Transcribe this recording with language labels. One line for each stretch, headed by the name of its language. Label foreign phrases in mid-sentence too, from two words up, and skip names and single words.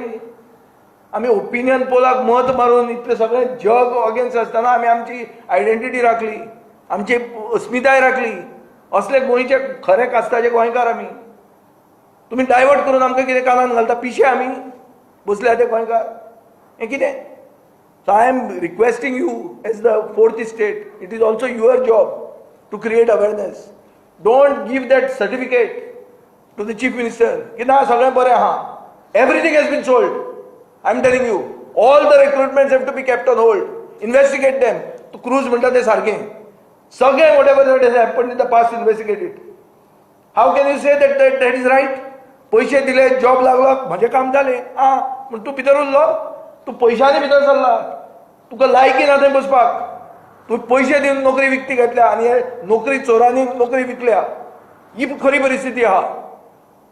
Konkani: आमी ओपिनियन पोलाक मत मारून इतलें सगळें जग अगेन्स्ट आसतना आमी आमची आयडेंटिटी राखली, आमची अस्मिताय राखली. असले गोंयचे खरे कास्ताचे गोंयकार आमी. तुमी डायवर्ट करून आमकां कितें कानान घालता? पिशे आमी बसल्या ते गोंयकार. हें कितें?
English: so I am requesting you as the 4th state, it is also your job to create awareness. don't give that certificate to the chief minister
Konkani: ki na sagle bare ha.
English: Everything has been sold. I am telling you, all the recruitments have to be kept on hold. Investigate them. To Cruz
Konkani: म्हणटा ते सारखे. सगळे
English: whatever that has happened in the past, investigate it. How can you say that is right?
Konkani: पैसे दिले, जॉब लागलो, माझे काम झाले. पण तू भितर उरलो, तू पैशांनी भितर सरला, तुका लायकी ना थंय बसपाक. तू पैसे दिवन नोकरी विकती घेतल्या आनी नोकरी चोरांनी नोकरी विकल्या. ही खरी परिस्थिती आहा.